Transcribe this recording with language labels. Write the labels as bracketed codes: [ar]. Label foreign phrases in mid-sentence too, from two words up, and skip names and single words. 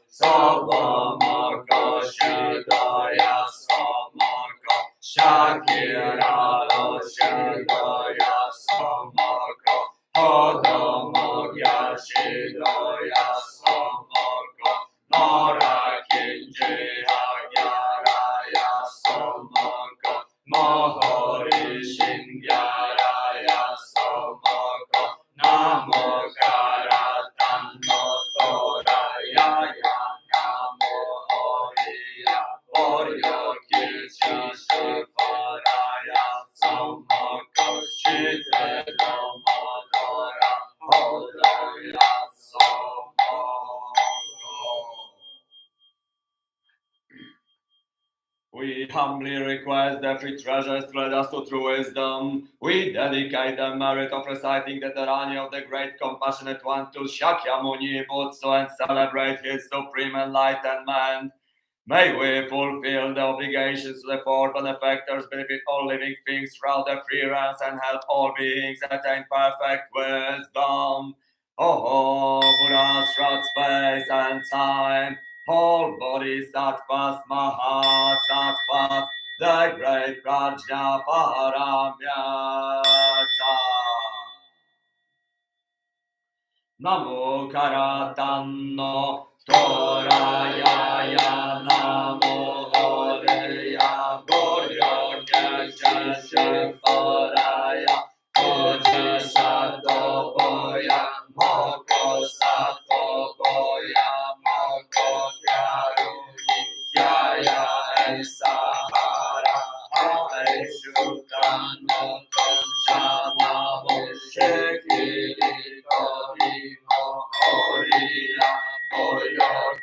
[en] Sobomoko Shidoya Somoko Shakira Shidoya Somoko Hodomo Yashidoya Somoko Nora Kinji Hagyaraya Somoko Mohori Shingyaraya Somoko Namo Karatan Notoraya Namo Oriya Oryo Kisha Shifaraya Somoko Shite Domodora Hodoya Somoko. We humbly request that free treasures led us to true wisdom. We dedicate the merit of reciting the Dharani of the great compassionate one to Shakyamuni Butsu and celebrate his supreme enlightenment. May we fulfill the obligations to the four benefactors, benefit all living things throughout their free ranks, and help all beings attain perfect wisdom. Oh, Buddhas throughout space and time, whole bodhisattvas, mahasattvas, the great Prajna Paramyata. Namo Karatanno Toraya Namo Horeya Boryo Keshefaraya Koje Sato Boya Moko Sato Boya Moko Kyaruni Kyaya Esahara Hare Shukano Shama Shekiri Torimo Oriya Boryo